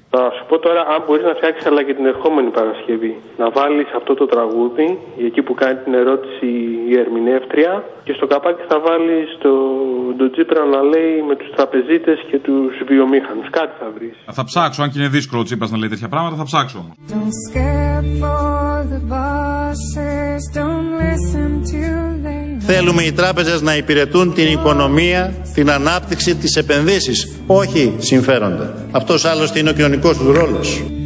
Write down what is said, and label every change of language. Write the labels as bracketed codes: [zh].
[el] Θα σου πω τώρα αν μπορείς να φτιάξεις αλλά και την ερχόμενη Παρασκευή. Να βάλεις αυτό το τραγούδι, εκεί που κάνει την ερώτηση η ερμηνεύτρια, και στο καπάκι θα βάλεις το Τσίπρα να λέει με τους τραπεζίτες και τους βιομήχανους. Κάτι θα βρεις. Θα ψάξω, αν και είναι δύσκολο ο Τσίπρας να λέει τέτοια πράγματα, θα ψάξω. [en] Don't scare for the bosses, don't listen to them. [el] Θέλουμε οι τράπεζες να υπηρετούν την οικονομία, την ανάπτυξη, τις επενδύσεις. Όχι συμφέροντα. Αυτός άλλωστε είναι ο κοινωνικός του ρόλος.